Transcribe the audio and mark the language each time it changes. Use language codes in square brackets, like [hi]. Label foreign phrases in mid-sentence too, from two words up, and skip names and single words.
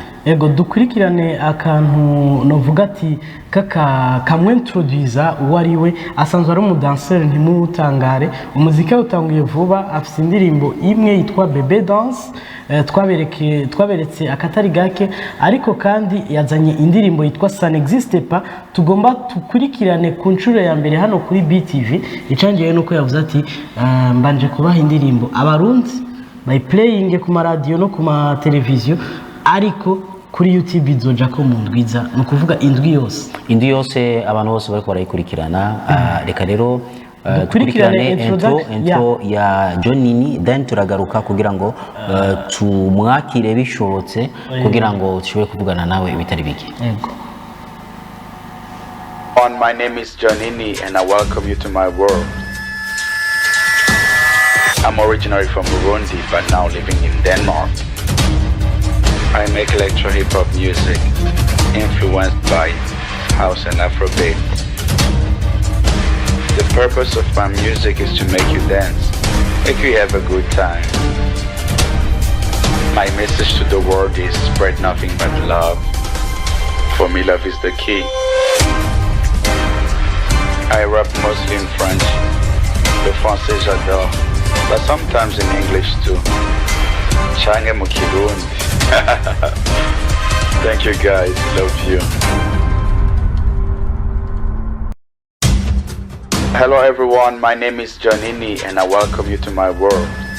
[rn] Yego dukurikirane akantu novuga ati kamwe introduce uwari we asanzwe ari umudanseur ntimutangare umuziki utanguye vuba afite indirimbo imwe yitwa Bebe Dance twaberetse akatari gake ariko kandi yazanye indirimbo yitwa Ça n'existe pas tugomba tukurikirane ku nshuro ya mbere hano kuri BTV icangiye nuko yavuze ati mbanje kubaha indirimbo abarundi [en] by playing [rn] ku radio no ku ma televiziyo ariko kuri YouTube izoja ko mu ndwiza no kuvuga indwi yose abantu bose bariko barayikurikirana reka rero dukurikirane intro ya Jonini then turagaruka kugira ngo tumwakire bishobotse kugira ngo tushobore kuvugana nawe ibitari bike. [en] My name is Jonini and I welcome you to my world. I'm originally from Burundi but now living in Denmark. I make electro hip hop music, influenced by house and Afrobeat. The purpose of my music is to make you dance, make you have a good time. My message to the world is spread nothing but love. For me, love is the key. I rap mostly in French. [fr] Le français j'adore, [en] but sometimes in English too. [rn] Change mu Kirundi. [en] Thank you guys, love you. Hello everyone, my name is Janini and I welcome you to my world.